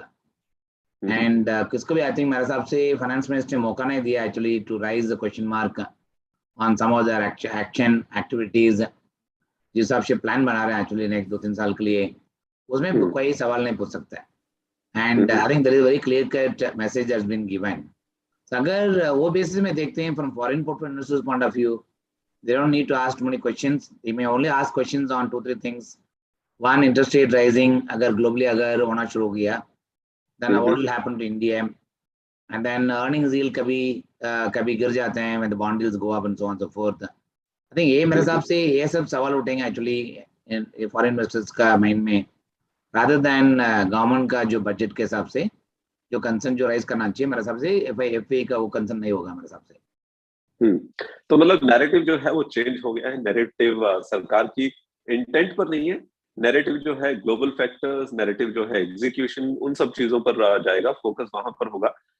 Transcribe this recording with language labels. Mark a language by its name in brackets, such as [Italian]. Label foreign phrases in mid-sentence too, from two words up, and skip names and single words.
[English] and [Hindi] किसको भी [English] I think [Hindi] मेरे हिसाब से फाइनेंस मिनिस्टर ने मौका नहीं दिया [English] actually to raise the question mark on some of their action activities. [Hindi] जिस हिसाब से प्लान बना रहे हैं एक्चुअली [English] next 2-3 [Hindi] साल के लिए, उसमें कोई सवाल नहीं पूछ सकता है. [English] एंड आई थिंक देयर इज वेरी क्लियर कट मैसेज दैट्स बीन गिवन. [Hindi] अगर वो बेसिस में देखते हैं [English] from foreign portfolio investors point of view, they don't need to ask too many questions. They may only ask questions on 2-3 things. One, interest rate rising, [Hindi] अगर globally अगर होना शुरू हो गया, [English] then what will happen to India? And then earnings yield [Hindi] कभी गिर जाते हैं [English] when the bond yields go up and so on and so forth. I think [Hindi] ये मेरे हिसाब से ये सब सवाल उठेंगे [English] actually in foreign investors [Hindi] ka mind mein, [English] rather than government [Hindi] का जो budget के हिसाब से जो कंसर्न जो राइज करना चाहिए मेरे हिसाब से FI का वो कंसर्न नहीं होगा मेरे हिसाब से. तो मतलब नैरेटिव जो है वो चेंज हो गया है. नैरेटिव सरकार की इंटेंट पर नहीं है, [English] narrative जो है global factors, [Hindi] नैरेटिव जो है एग्जीक्यूशन, उन सब चीजों पर जाएगा, फोकस वहां पर होगा.